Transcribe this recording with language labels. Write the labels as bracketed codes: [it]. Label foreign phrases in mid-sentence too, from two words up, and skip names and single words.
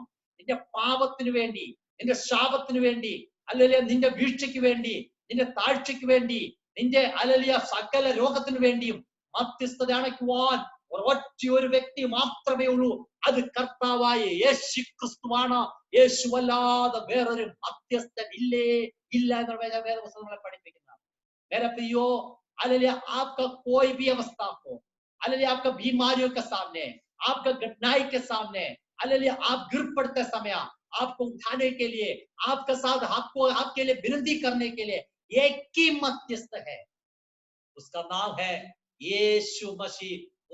[ml] നിന്റെ പാപത്തിന് വേണ്ടി, നിന്റെ ശാപത്തിന് വേണ്ടി, അല്ലെങ്കിൽ നിന്റെ വീഴ്ചയ്ക്ക് വേണ്ടി, നിന്റെ താഴ്ചയ്ക്ക് വേണ്ടി, നിന്റെ അലലിയ സകല രോഗത്തിന് വേണ്ടിയും മധ്യസ്ഥത അണയ്ക്കുവാൻ ഒരൊറ്റ ഒരു വ്യക്തി മാത്രമേ ഉള്ളൂ. അത് കർത്താവായ യേശു ക്രിസ്തുവാണ്. യേശുവല്ലാതെ വേറൊരു മധ്യസ്ഥൻ ഇല്ല എന്നുള്ള വേദപുസ്തകങ്ങളെ പഠിപ്പിക്കുന്നത്. [hi] मेरे प्रियो, हालेलुया आपका कोई भी अवस्था हो, हालेलुया आपका बीमारियों के सामने, आपका कठिनाई के सामने, हालेलुया, आप गिर पड़ते समय आपको उठाने के लिए, आपके साथ आपको आपके लिए विनती करने के लिए एक ही मध्यस्थ है, उसका नाम है यीशु मसीह।